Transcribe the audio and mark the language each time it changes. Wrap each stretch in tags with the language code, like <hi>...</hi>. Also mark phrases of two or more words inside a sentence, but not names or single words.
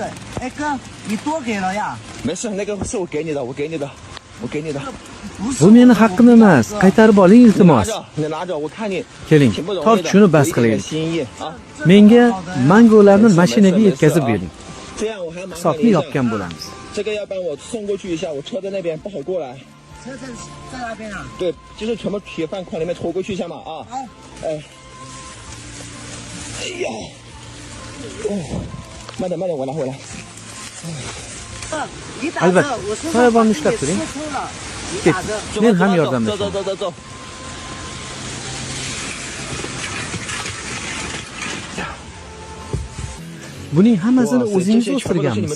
<uz>Bu meni haqqim emas. Qaytarib oling iltimos. Keling, tort shuni bas qilaylik. Menga mangolarni mashinaga yetkazib bering. Hisobni yopgan bo'lamiz.</uz> <zh>这个要帮我送过去一下，我车在那边不好过来。车在那边啊？对，就是全部铁饭筐里面拖过去一下嘛啊。好。哎呀，慢点慢点，我拿回来。</zh> <uz>Albatta, soyabonni ushlab turing. Ket, men ham yordamlashaman.</uz> <zh>走走走走。</zh> <uz>Buning hammasini o'zingiz o'stirganmisiz?</uz>